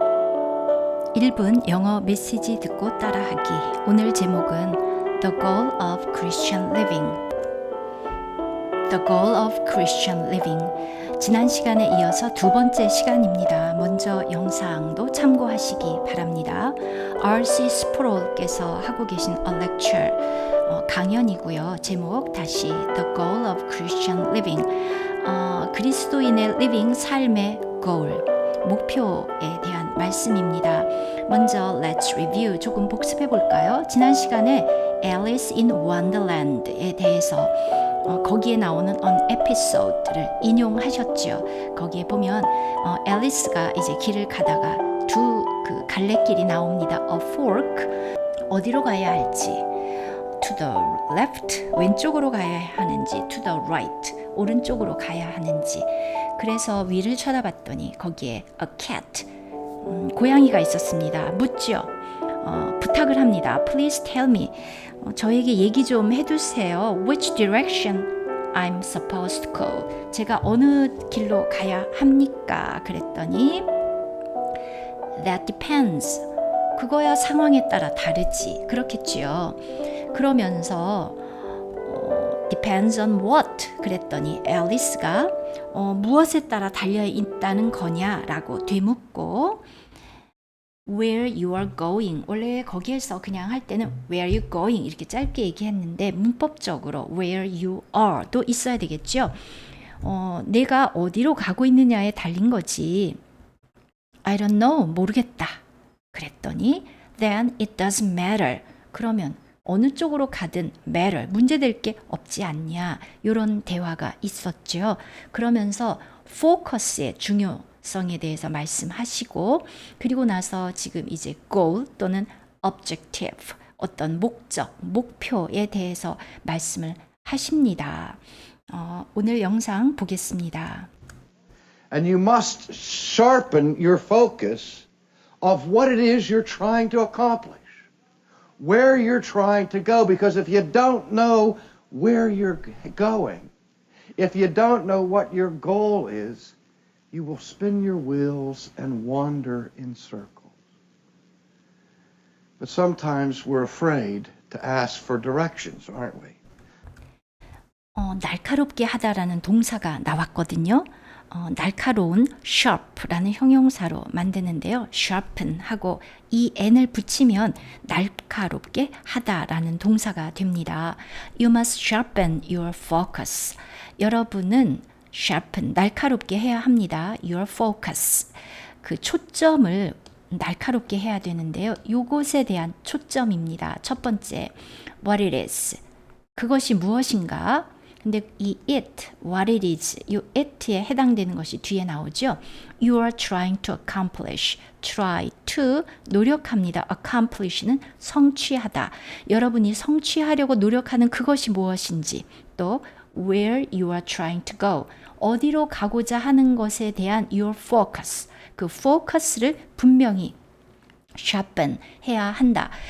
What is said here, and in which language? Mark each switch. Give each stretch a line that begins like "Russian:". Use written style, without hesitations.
Korean: 1분 영어 메시지 듣고 따라하기.
English: 오늘 제목은 The Goal of Christian Living. The Goal of Christian Living.
Korean: 지난 시간에 이어서 두 번째 시간입니다. 먼저 영상도 참고하시기 바랍니다.
English: R.C.
Korean: 스프롤께서 하고 계신 A Lecture 강연이고요.
English: 제목 다시 The Goal of Christian Living.
Korean: 그리스도인의 living 삶의 goal, 목표에 대한 말씀입니다. 먼저
English: Let's Review
Korean: 조금 복습해 볼까요? 지난 시간에 Alice in Wonderland에 대해서 거기에 나오는 an episode를 인용하셨죠. 거기에 보면 앨리스가 이제 길을 가다가 두 그 갈래길이 나옵니다. A fork, 어디로 가야 할지,
English: to the left,
Korean: 왼쪽으로 가야 하는지,
English: to the right,
Korean: 오른쪽으로 가야 하는지. 그래서 위를 쳐다봤더니 거기에 a cat, 고양이가 있었습니다. 묻죠. 부탁을 합니다.
English: Please tell me,
Korean: 저에게 얘기 좀 해주세요.
English: Which direction I'm supposed to go?
Korean: 제가 어느 길로 가야 합니까?
English: 그랬더니 That depends.
Korean: 그거야 상황에 따라 다르지. 그렇겠지요.
English: 그러면서 Depends on what?
Korean: 그랬더니 앨리스가 무엇에 따라 달려 있다는 거냐라고 되묻고
English: Where you are going.
Korean: 원래 거기에서 그냥 할 때는
English: Where you going
Korean: 이렇게 짧게 얘기했는데 문법적으로
English: Where you are
Korean: 도 있어야 되겠죠. 내가 어디로 가고 있느냐에 달린 거지.
English: I don't know.
Korean: 모르겠다.
English: 그랬더니 Then it doesn't matter.
Korean: 그러면 어느 쪽으로 가든 matter, 문제될 게 없지 않냐. 이런 대화가 있었죠. 그러면서 focus의 중요성에 대해서 말씀하시고 그리고 나서 지금 이제 goal 또는 objective, 어떤 목적, 목표에 대해서 말씀을 하십니다. 오늘 영상 보겠습니다.
English: And you must sharpen your focus of what it is you're trying to accomplish. Where you're trying to go, because if you don't know where you're going, if you don't know what your goal is, you will spin your wheels and wander in circles. But sometimes we're afraid to ask for directions, aren't we?
Korean: 날카롭게 하다라는 동사가 나왔거든요. 날카로운 sharp라는 형용사로 만드는데요. sharpen 하고 이 n을 붙이면 날카롭게 하다라는 동사가 됩니다.
English: You must sharpen your focus.
Korean: 여러분은 sharpen, 날카롭게 해야 합니다.
English: Your focus.
Korean: 그 초점을 날카롭게 해야 되는데요. 요것에 대한 초점입니다. 첫 번째,
English: what it is.
Korean: 그것이 무엇인가? 근데 이 it,
English: what it is,
Korean: 이 it에 해당되는 것이 뒤에 나오죠.
English: You are trying to accomplish. try to,
Korean: 노력합니다. accomplish는 성취하다. 여러분이 성취하려고 노력하는 그것이 무엇인지, 또
English: where you are trying to go,
Korean: 어디로 가고자 하는 것에 대한 your focus, 그 focus를 분명히 sharpen 해야 한다.